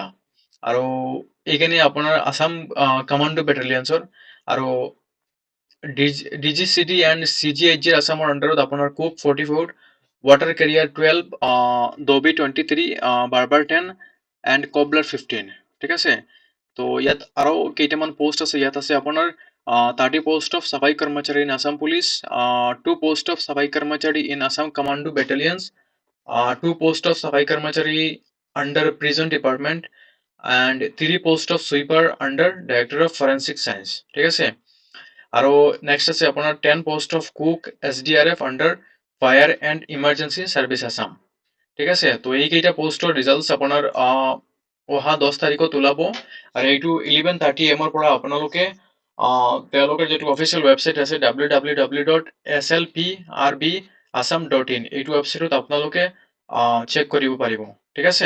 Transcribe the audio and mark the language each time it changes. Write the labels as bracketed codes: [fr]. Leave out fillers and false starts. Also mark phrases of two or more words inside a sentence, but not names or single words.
[as] আৰু এইখিনি আপোনাৰ আসাম কমাণ্ডো বেটেলিয়নছৰ আৰু DGCD এণ্ড CGHG আসামৰ আণ্ডাৰত আপোনাৰ কুক 44, [en] water carrier [as] 12, দবি 23, বাৰ্বাৰ 10 [en] and cobbler [as] 15, ঠিক আছে। তো ইয়াত আৰু কেইটামান পোষ্ট আছে, ইয়াত আছে আপোনাৰ 30 [en] post of [as] চাফাই কৰ্মচাৰী [en] in Assam Police, [as] 2 [en] post of [as] চাফাই কৰ্মচাৰী [en] in Assam Commando Battalions, [as] 2 [en] post of [as] চাফাই কৰ্মচাৰী [en] under Prison Department and 3 post of sweeper under director of forensic science, [as] ঠিক আছে। আৰু নেক্সট আছে আপোনাৰ 10 [en] post of cook SDRF under fire and emergency service Assam, [as] ঠিক আছে। তো এইকেইটা পোষ্টৰ ৰিজাল্টছ আপোনাৰ অহা 10 তাৰিখত ওলাব আৰু এইটো 11:30 AM পৰা আপোনালোকে তেওঁলোকৰ যিটো [en] official website [as] আছে www.slprbassam.in এইটো ৱেবছাইটত আপোনালোকে চেক কৰিব পাৰিব, ঠিক আছে।